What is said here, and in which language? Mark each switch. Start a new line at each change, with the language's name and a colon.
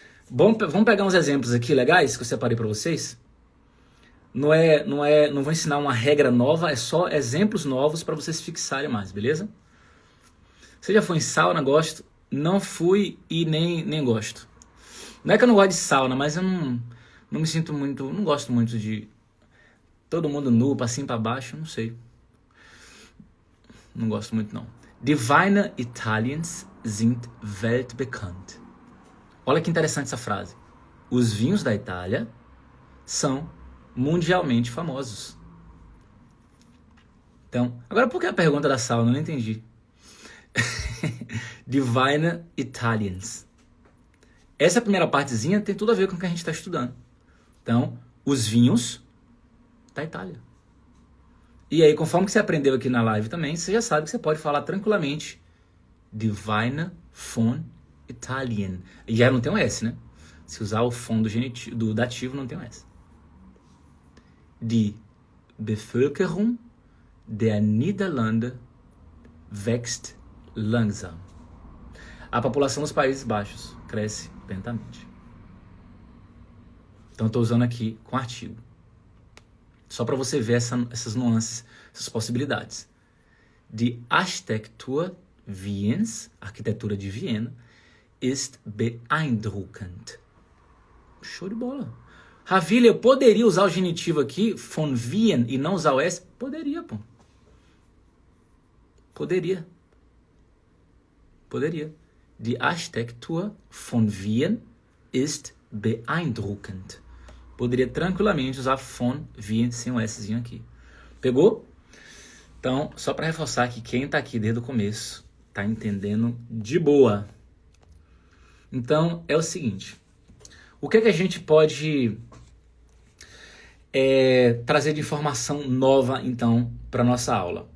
Portuguese: Vamos pegar uns exemplos aqui legais que eu separei para vocês. Não vou ensinar uma regra nova, é só exemplos novos para vocês fixarem mais, beleza? Você já foi em sauna? Gosto. Não fui e nem gosto. Não é que eu não gosto de sauna, mas eu não me sinto muito, não gosto muito de todo mundo nu, pra cima e pra baixo, não sei. Não gosto muito não.
German: Die Weine Italiens sind weltbekannt.
Portuguese: Olha que interessante essa frase. Os vinhos da Itália são mundialmente famosos. Então, agora por que a pergunta da Sal? Eu não entendi. Divine Italians. Essa primeira partezinha tem tudo a ver com o que a gente está estudando. Então, os vinhos da Itália. E aí, conforme que você aprendeu aqui na live também, você já sabe que você pode falar tranquilamente
German: Divine von Italien.
Portuguese: E já não tem um S, né? Se usar o von do dativo, não tem um S.
German: Die Bevölkerung der Niederlande wächst langsam.
Portuguese: A população dos Países Baixos cresce lentamente. Então, estou usando aqui com artigo. Só para você ver essas nuances, essas possibilidades.
German: Die Architektur Wiens,
Portuguese: arquitetura de Viena,
German: ist beeindruckend.
Portuguese: Show de bola. Ravile, eu poderia usar o genitivo aqui, von Wien, e não usar o S? Poderia, pô. Poderia.
German: Die Architektur von Wien ist beeindruckend.
Portuguese: Poderia tranquilamente usar von Wien sem o Szinho aqui. Pegou? Então, só para reforçar que quem está aqui desde o começo está entendendo de boa. Então, é o seguinte. O que é que a gente pode trazer de informação nova, então, para nossa aula?